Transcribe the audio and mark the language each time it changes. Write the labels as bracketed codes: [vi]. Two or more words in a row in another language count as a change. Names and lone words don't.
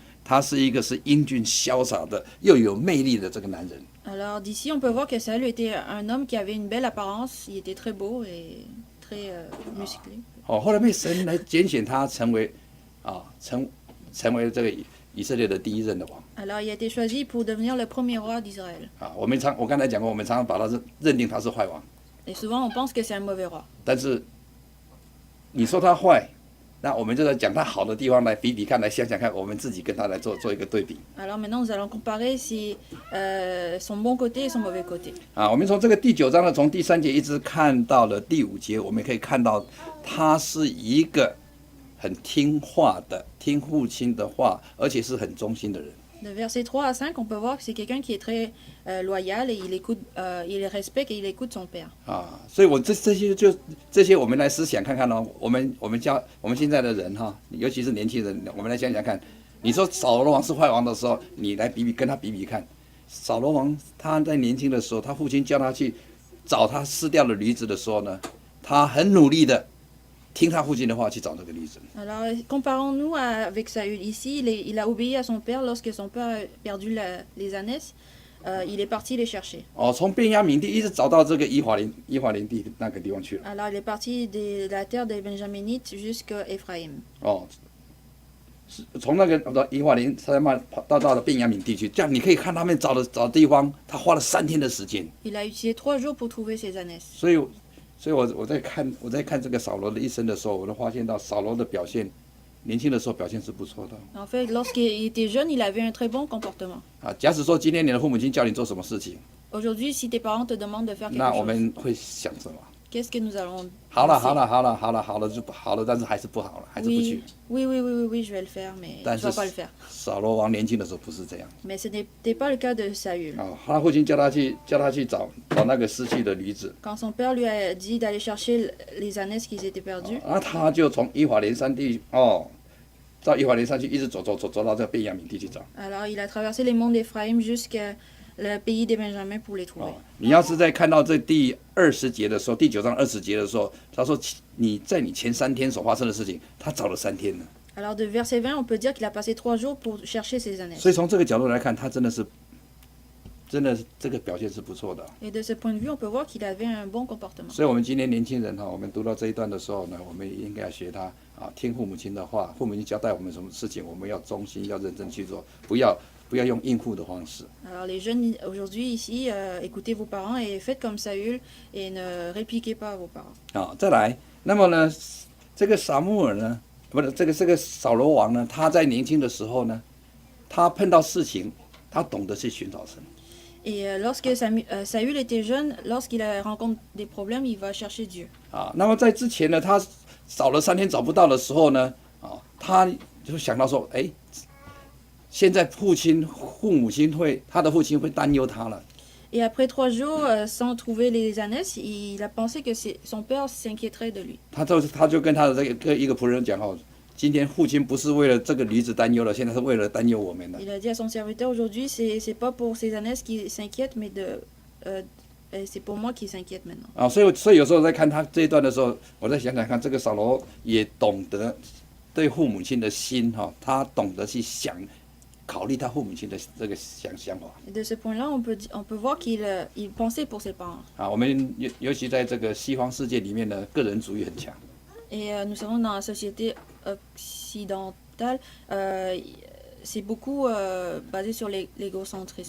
[zh] 他是一个英俊潇洒的又有魅力的这个男人。 [fr] Alors d'ici, on peut voir que Saül était un homme qui avait une belle apparence. Il était très beau et très musclé. [zh] 后来被神来拣选他成为成为这个以色列的第一任的王。 [fr] Alors il a été choisi pour devenir le premier roi d'Israël. [zh] 我刚才讲过，我们常常把他认定他是坏王。 [fr] Et souvent, on pense que c'est un mauvais roi. [zh] 但是你说他坏，那我们就在讲他好的地方来比比看，来想想看，我们自己跟他来做一个对比。 [fr] Alors maintenant, nous allons comparer son bon côté et son mauvais côté. [zh] 我们从这个第9章呢，从第3节一直看到了第5节，我们可以看到他是一个很听话的，听父亲的话，而且是很忠心的人。 [fr] De versets 3 à 5, on peut voir que c'est quelqu'un qui est très loyal et il respecte et il écoute son père. [zh] 所以这些我们来思想看看我们现在的人尤其是年轻人，我们来想想看，你说扫罗王是坏王的时候，你来跟他比比看，扫罗王他在年轻的时候，他父亲叫他去找他失掉的驴子的时候呢，他很努力的听他父亲的话去找这个驴子。 [fr] Alors, comparons-nous avec Saül. Ici, il a obéi à son père lorsque son père a perdu les ânesses. Il est parti les chercher. [zh] 从便雅悯地一直找到这个以法莲地那个地方去了。 [fr] Alors, il est parti de la terre des Benjaminites jusqu'à Éphraïm. [zh] 从那个以法莲山脉到了便雅悯地区，这样你可以看他们找地方，他花了3天的时间。 [fr] Il a utilisé 3 jours pour trouver ses ânesses. [zh] 所以我在看这个扫罗的一生的时候，我都发现到扫罗的表现，年轻的时候表现是不错的。 [fr] En fait, lorsqu'il était jeune, il avait un très bon comportement. [zh] 假使说今天你的父母亲叫你做什么事情， [fr] Aujourd'hui, si tes parents te demandent de faire [zh] 那 [fr] quelque [zh] 我 [fr] chose, [zh] 们会想什么？ [fr] qu'est-ce que nous allons [zh] 好了 [fr] penser? [zh] 就不好了，但是还是不好了，还是不去。 [fr] Oui, je vais le faire, mais je [zh] 但 [fr] ne [zh] 是 [fr] vais pas le faire. [zh] 扫罗王年轻的时候不是这样。 [fr] Mais ce n'était pas le cas de Saül. [zh] 他父亲叫他去找那个失去的驴子。 [fr] Quand son père lui a dit d'aller chercher les ânesses qui étaient perdues, [zh] 他就从以法莲山地到以法莲山去，一直走到这个便雅悯地去找。 [fr] alors il a traversé les monts d'Éphraïm jusqu'à le pays des Benjamins pour les trouver. [zh] 你要是在看到这第20节的时候，第9章20节的时候，他说你在你前3天所发生的事情，他找了3天了。 [fr] Alors de verset 20, on peut dire qu'il a passé 3 jours pour chercher ses ânesses. [zh] 所以从这个角度来看，他真的这个表现是不错的。 [fr] Et de ce point de vue, on peut voir qu'il avait un bon comportement. [zh] 所以我们今天年轻人我们读到这一段的时候呢，我们应该要学他听父母亲的话，父母亲交代我们什么事情，我们要忠心，要认真去做，不要用应付的方式。 [fr] Alors les jeunes aujourd'hui ici, écoutez vos parents et faites comme Saül et ne répliquez pas à vos parents. [zh] 再来，那么呢，这个撒母耳呢，不是这个扫罗王呢，他在年轻的时候呢，他碰到事情，他懂得去寻找神。 [fr] Et lorsque Saül était jeune, lorsqu'il rencontre des problèmes, il va chercher Dieu. [zh] 那么在之前呢，他找了3天找不到的时候呢，他就想到说，现在他的父亲会担忧他了。 [fr] Et après 3 jours, sans trouver les ânesses, il a pensé que son père s'inquiéterait de lui. [zh] 他就跟他的一个仆人讲今天父亲不是为了这个驴子担忧了，现在是为了担忧我们了。 [fr] Il a dit à son serviteur, aujourd'hui, c'est pas pour ses ânesses qu'il s'inquiète, mais Et c'est pour moi qu'il s'inquiète maintenant. [zh] 啊，所以有时候在看他这一段的时候，我再想想看，这个扫罗也懂得对父母亲的心哈、他懂得去考虑他父母亲的这个想法 [fr] Et de ce point-là, on peut voir qu'il pensait pour ses parents. [zh] 啊。我们尤其在这个西方世界里面呢，个人主义很强 [fr] Et nous savons dans la société occidentale, c'est beaucoup basé sur l'égocentrisme.